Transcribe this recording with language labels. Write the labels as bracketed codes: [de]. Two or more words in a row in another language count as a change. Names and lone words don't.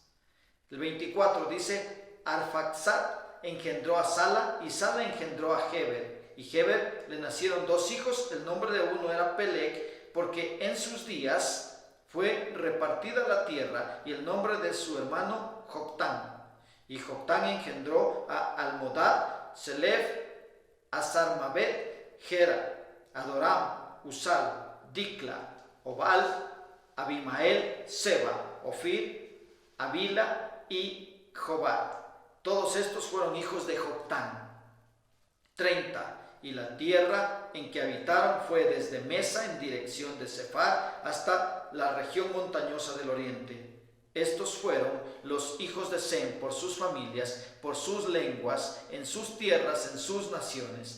[es] El 24 dice, Arfaxad engendró a Sala y Sala engendró a Heber. Y Heber le nacieron dos hijos, el nombre de uno era Peleg, porque en sus días fue repartida la tierra, y el nombre de su hermano Joctán. Y Joctán engendró a Almodad, Selef, Asarmabet, Gera, Adoram, Usal, Dicla, Obal, Abimael, Seba, Ofir, Avila y Jobat. Todos estos fueron hijos de Joctán. 30. Y la tierra en que habitaron fue desde Mesa en dirección de Sefar hasta la región montañosa del oriente. Estos fueron los hijos de Sem por sus familias, por sus lenguas, en sus tierras, en sus naciones.